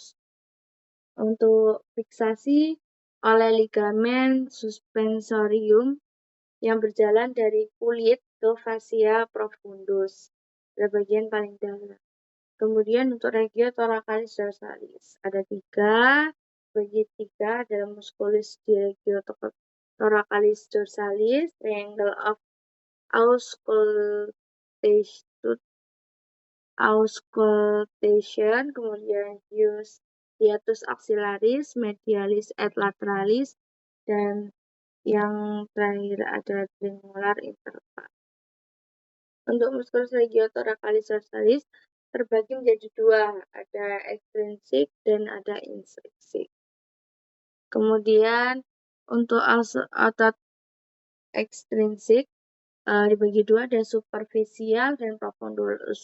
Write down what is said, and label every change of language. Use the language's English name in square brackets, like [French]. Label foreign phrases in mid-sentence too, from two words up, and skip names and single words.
[Indonesian] Untuk fiksasi oleh [Latin] ligamen suspensorium [Indonesian] yang berjalan dari kulit ke [Latin] fascia profundus, [Indonesian] pada bagian paling dalam. Kemudian untuk [Latin] regiothoracalis dorsalis [Indonesian] ada 3, bagi 3 adalah musculus di regiothoracalis dorsalis, [English] triangle of auscultation, [Indonesian] kemudian [Latin] hiatus axillaris, medialis et lateralis, [Indonesian] dan yang terakhir ada [English] tremolar interval. [Indonesian] Untuk [Latin] musculus regiothoracalis dorsalis [Indonesian] terbagi menjadi 2, ada extrinsik dan ada intrinsik. Kemudian untuk otot extrinsik dibagi 2, ada superficial dan profundus.